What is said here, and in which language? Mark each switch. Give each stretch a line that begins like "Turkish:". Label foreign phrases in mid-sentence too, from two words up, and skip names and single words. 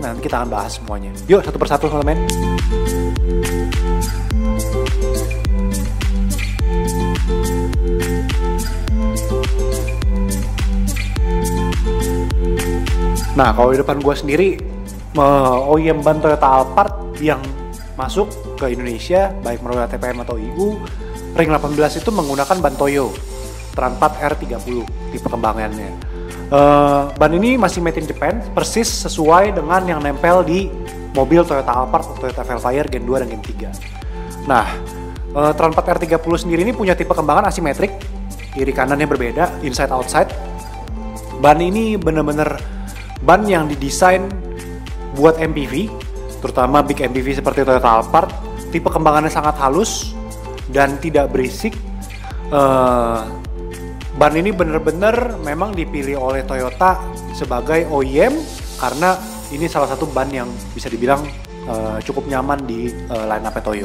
Indonesian: Nanti kita akan bahas semuanya. Yuk satu persatu teman-teman. Nah, kalau di depan gue sendiri, OEM ban Toyota Alphard yang masuk ke Indonesia, baik melalui TPM atau EU, ring 18 itu menggunakan ban Toyo Tran 4 R30, tipe kembangannya. Ban ini masih
English: made in Japan,
Indonesian: persis sesuai dengan yang nempel di mobil Toyota Alphard atau Toyota Velfire Gen 2 dan Gen 3. Nah, Tran 4 R30 sendiri ini punya tipe kembangan asimetrik, kiri kanannya berbeda,
English: inside outside.
Indonesian: Ban ini bener-bener ban yang didesain buat MPV, terutama
English: big MPV
Indonesian: seperti Toyota Alphard. Tipe kembangannya sangat halus dan tidak berisik. Ban ini bener-bener memang dipilih oleh Toyota sebagai OEM karena ini salah satu ban yang bisa dibilang cukup nyaman di
English: line up
Indonesian: Toyo.